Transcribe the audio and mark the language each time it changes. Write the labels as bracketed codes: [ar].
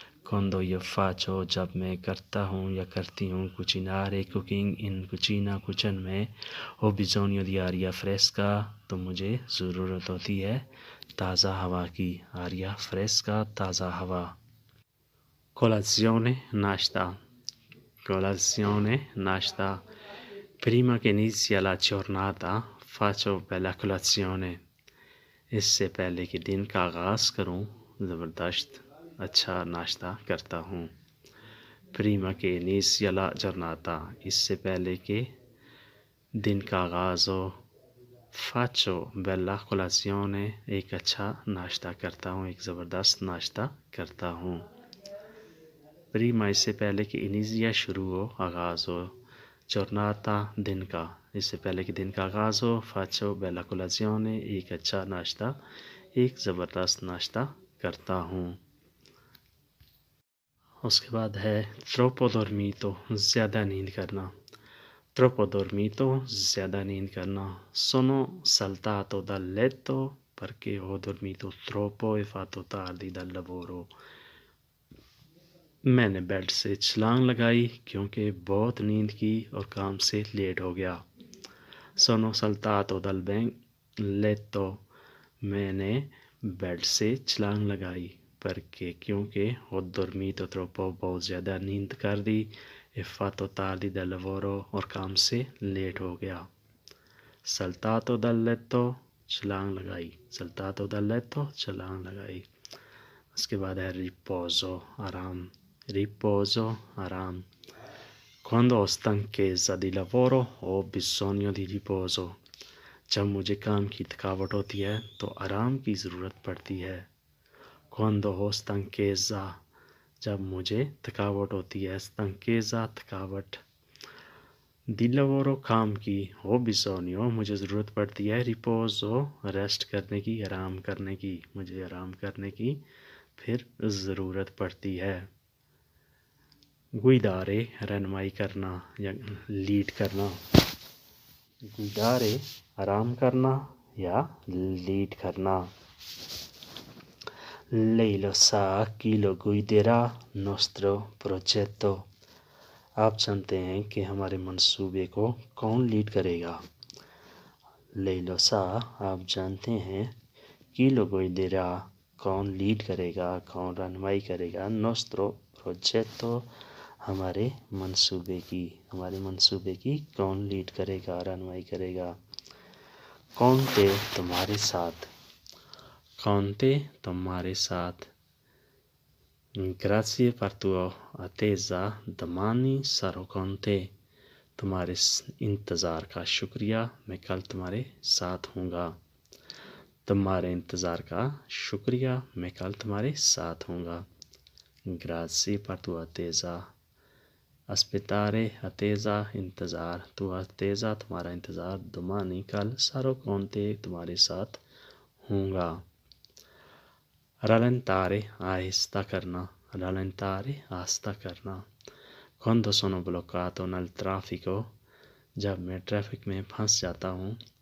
[it] Quando io faccio [ur] جب میں کرتا ہوں یا کرتی ہوں [it] cucinare [en] cooking [it] in cucina [ur] kitchen میں [it] ho bisogno di aria fresca [ur] تو مجھے ضرورت ہوتی ہے تازہ ہوا کی. [it] aria fresca [ur] تازہ ہوا. [it] Colazione [ur] ناشتہ. [it] Colazione [ur] ناشتہ. [it] Prima che inizia la giornata faccio bella colazione. [ur] اس سے پہلے کہ دن کا آغاز کروں زبردست اچھا ناشتہ کرتا ہوں. [it] Prima che inizia la giornata [ur] اس سے پہلے کہ دن کا آغاز ہو. [it] Faccio bella colazione [ur] ایک اچھا ناشتہ کرتا ہوں ایک زبردست ناشتہ کرتا ہوں. [it] Prima [ur] اس سے پہلے کہ [it] inizia [ur] شروع ہو آغاز ہو. [it] Giornata [ur] دن کا اس سے پہلے کہ دن کا آغاز ہو. [it] Faccio bella colazione [ur] ایک اچھا ناشتہ ایک زبردست ناشتہ کرتا ہوں. اس کے بعد ہے [it] troppo dormito [ur] زیادہ نیند کرنا. [it] Troppo dormito [ur] زیادہ نیند کرنا. [it] Sono saltato dal letto perché ho dormito troppo e fatto tardi dal lavoro. [ur] میں نے بیڈ سے چھلانگ لگائی کیونکہ بہت نیند کی اور کام سے لیٹ ہو گیا. [it] Sono saltato dal letto [ur] میں نے بیڈ سے چھلانگ لگائی [it] perché [ur] کیونکہ [it] ho dormito troppo [ur] بہت زیادہ نیند کر دی [it] e fatto tardi dal lavoro [ur] اور کام سے لیٹ ہو گیا. [it] Saltato dal letto [ur] چھلانگ لگائی. [it] Saltato dal letto چھلانگ لگائی. [ur] اس کے بعد ہے [it] riposo [ur] آرام. [it] Riposo [ur] آرام. [it] Quando ho stanchezza di lavoro ho bisogno di riposo. [ur] جب مجھے کام کی تھکاوٹ ہوتی ہے تو آرام کی ضرورت پڑتی ہے. [it] Quando ho stanchezza [ur] جب مجھے تھکاوٹ ہوتی ہے. [it] stanchezza [ur] تھکاوٹ. [it] Di lavoro [ur] کام کی. [it] Ho bisogno [ur] مجھے ضرورت پڑتی ہے. [it] Riposo [ur] ریسٹ کرنے کی آرام کرنے کی. مجھے آرام کرنے کی پھر ضرورت پڑتی ہے. [it] guidare [ur] رہنمائی کرنا یا لیڈ کرنا. [it] guidare [ur] آرام کرنا یا لیڈ کرنا. [it] Lei lo sa chi lo guiderà nostro progetto. [ur] آپ جانتے ہیں کہ ہمارے منصوبے کو کون لیڈ کرے گا. [it] Lei lo sa [ur] آپ جانتے ہیں [it] chi lo guiderà [ur] کون لیڈ کرے گا کون رہنمائی کرے گا. [it] nostro progetto [ur] ہمارے منصوبے کی کون لیڈ کرے گا رہنمائی کرے گا. [it] Conte [ur] تمہارے ساتھ. Conte تمہارے ساتھ. [it] Grazie per tua attesa domani sarò con te. [ur] تمہارے انتظار کا شکریہ میں کل تمہارے ساتھ ہوں گا. تمہارے انتظار کا شکریہ میں کل تمہارے ساتھ ہوں گا. [it] Grazie per tua attesa. Aspettare attesa [ur] انتظار. تو [it] attesa [ur] تمہارا انتظار. [it] domani [ur] کل. [it] sarò con te [ur] تمہارے ساتھ ہوں گا. [it] rallentare [ur] آہستہ کرنا. rallentare آہستہ کرنا. [it] Quando sono bloccato nel traffico [ur] جب میں ٹریفک میں پھنس جاتا ہوں.